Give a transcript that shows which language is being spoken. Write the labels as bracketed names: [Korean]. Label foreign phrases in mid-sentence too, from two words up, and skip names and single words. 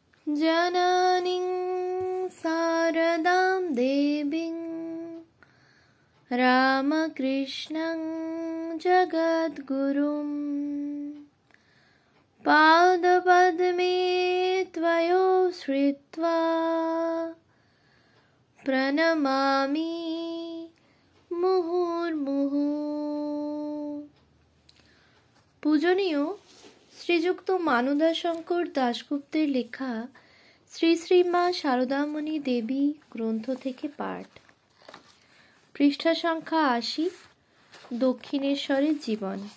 [Sanskrit] जननीं शारदां देवीं रामकृष्णं जगद्गुरुं पादपद्मे त्वयोश्रित्वा प्रणमामि মুহুর্মুহু। [Bangla] পূজনীয় শ্রীযুক্ত মানদাশঙ্কর দাশগুপ্তের লেখা শ্রী শ্রী মা শারদামণি দেবী গ্রন্থ থেকে পাঠ। পৃষ্ঠা সংখ্যা ৮০। দক্ষিণেশ্বরের জীবন।